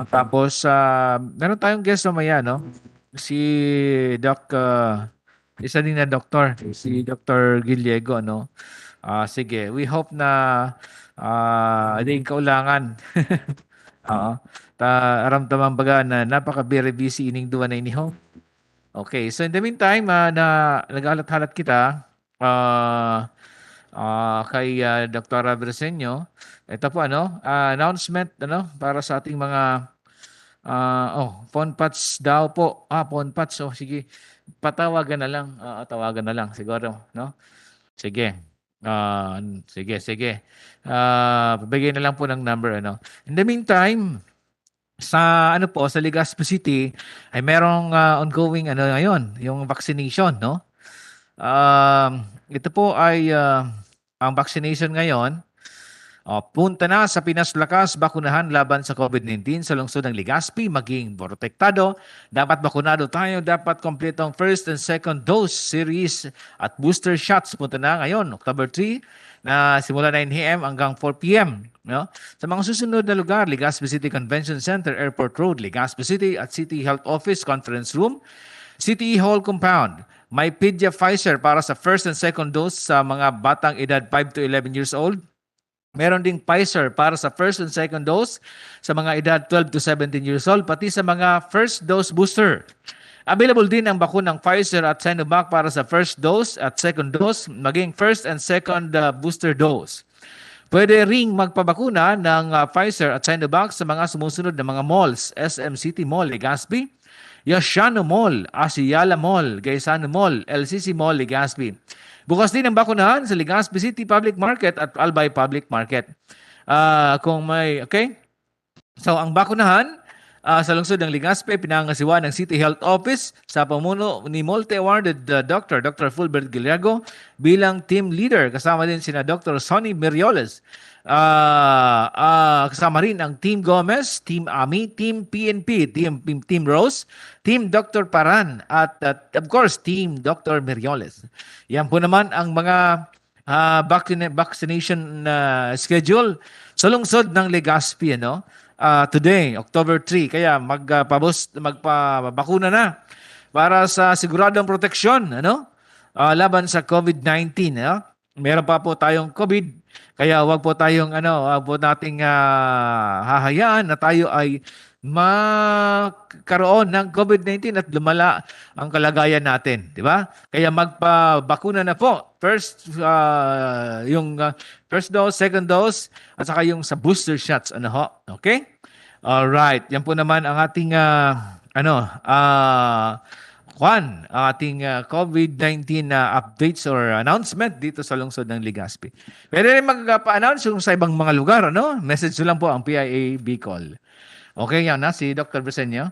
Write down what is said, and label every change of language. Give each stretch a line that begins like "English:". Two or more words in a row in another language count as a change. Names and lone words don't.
Filipino: Tapos, meron tayong guest mamaya, no? Si Doc, isa din na doktor. Si Dr. Giliego, no? Sige,
English: we hope
Filipino: na hindi kaulangan.
Bikol: Oo. Aramdaman baga na napaka-
English: very busy
Bikol: ining duwa na iniho.
English: Okay, so in the meantime,
Bikol: na nag-alat-halat kita kay Dr. Bresenio.
Filipino: Ito po announcement para sa ating mga
English: phone pots
Filipino: daw po.
English: Phone pots.
Filipino: So sige, patawagan na lang. Tawagan na lang siguro, no? Sige. Sige. Pabigay na lang po ng number, ano.
English: In the meantime,
Filipino: sa sa Legazpi City ay merong ongoing ngayon, yung vaccination, no? Ito po ay ang vaccination ngayon. Punta na sa Pinas Lakas, bakunahan laban sa COVID-19 sa lungsod ng Legazpi, maging protektado. Dapat bakunado tayo, dapat kompletong
English: first and second dose series
Filipino: at
English: booster shots.
Filipino: Punta na ngayon, October 3, na simula 9 a.m. hanggang 4 p.m. No? Sa mga susunod na lugar, Legazpi City Convention Center, Airport Road, Legazpi City at City Health Office Conference Room, City Hall Compound. May Pedia Pfizer para sa
English: first and second dose
Filipino: sa mga batang edad
English: 5 to 11 years old.
Filipino: Meron ding Pfizer para sa
English: first and second dose
Filipino: sa mga edad
English: 12 to 17 years old,
Filipino: pati sa mga
English: first dose booster.
Filipino: Available din ang bakunang Pfizer at Sinovac para sa
English: first dose
Filipino: at
English: second dose,
Filipino: maging
English: first and second booster dose.
Filipino: Pwede ring magpabakuna ng Pfizer at Sinovac sa mga sumusunod na mga malls: SM City Mall, Legazpi, Yashano Mall, Asiala Mall, Gaisano Mall, LCC Mall, Legazpi. Bukas din ang bakunahan sa Legazpi City Public Market at Albay Public Market. Okay? So, ang bakunahan sa lungsod ng Legazpi, pinangasiwa ng City Health Office sa pamuno ni multi-awarded Dr. Fulbert Giliego bilang
English: team leader.
Filipino: Kasama din sina Dr. Sonny Merioles. Kasama rin ang Team Gomez, Team Ami, Team PNP, Team Rose, Team Dr. Paran, at of course, Team Dr. Merioles. Yan po naman ang mga vaccination schedule sa lungsod ng Legazpi, today, October 3. Kaya magpabakuna na para sa siguradong proteksyon, laban sa COVID-19. Meron pa po tayong COVID, kaya wag po tayong wag po nating hahayaan na tayo ay magkaroon ng COVID-19 at lumala ang kalagayan natin, di ba? Kaya magpabakuna na po. First yung
English: first dose, second dose,
Filipino: at saka yung sa
English: booster shots,
Filipino: okay?
English: All right.
Filipino: Yan po naman ang ating ating
English: COVID-19 updates or announcement
Filipino: dito sa lungsod ng Legazpi. Pwede rin magpa-announce yung sa ibang mga lugar, Message lang po ang PIA Bicol. Okay, yan si Dr. Bresenio.